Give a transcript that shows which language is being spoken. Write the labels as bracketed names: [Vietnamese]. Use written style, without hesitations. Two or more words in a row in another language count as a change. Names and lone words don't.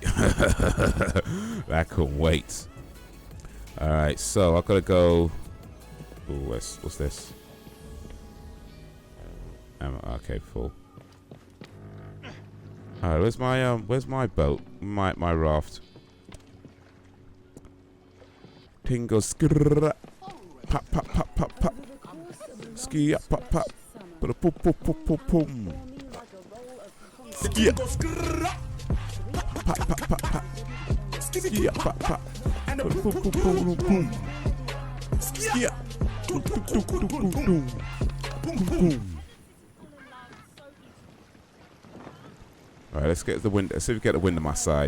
[English] That can wait. Alright, so I gotta go. Ooh, what's this? Okay, full. Alright, where's my boat? My raft. Tingle skrrr. Pop pop pop pop pop. Ski up pop pop. Put a pum pum pum pum pum. Ski up. Pop pop pop pop. Ski up pop pop. Put a pum pum pum pum. Ski up. Boom boom boom boom boom. Boom boom. All right, let's get the wind. Let's see if we get the wind on my side.